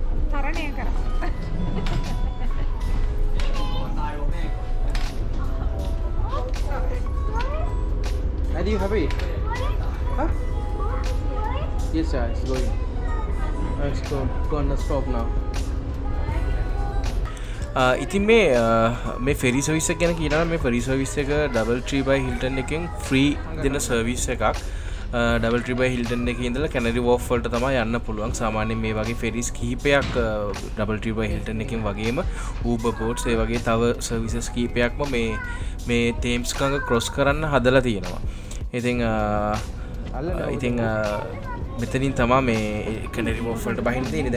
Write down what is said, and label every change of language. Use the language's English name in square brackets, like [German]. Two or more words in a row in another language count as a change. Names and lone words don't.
[Sinhala] තරණය කරා. [English] Are you happy? Huh? Yes, sir. It's going. It's gonna stop now. [Sinhala] ඉතින් මේ [English] ferry service [Sinhala] එක ගැන කියනවා මේ [English] ferry service [Sinhala] එක DoubleTree by Hilton එකෙන් ෆ්‍රී දෙන සර්විස් එකක්. DoubleTree by Hilton එකේ ඉඳලා Canary Wharf වලට තමයි යන්න පුළුවන්. සාමාන්‍යයෙන් මේ වගේ ෆෙරිස් කිහිපයක් DoubleTree by Hilton එකෙන් වගේම Uber boats ඒ වගේ තව සර්විසස් කිහිපයක්ම මේ Thames ගඟ ක්‍රොස් කරන්න හදලා තියෙනවා. ඉතින් මෙතනින් තමයි මේ Canary Wharf වලට බහින්න තියෙන්නේ.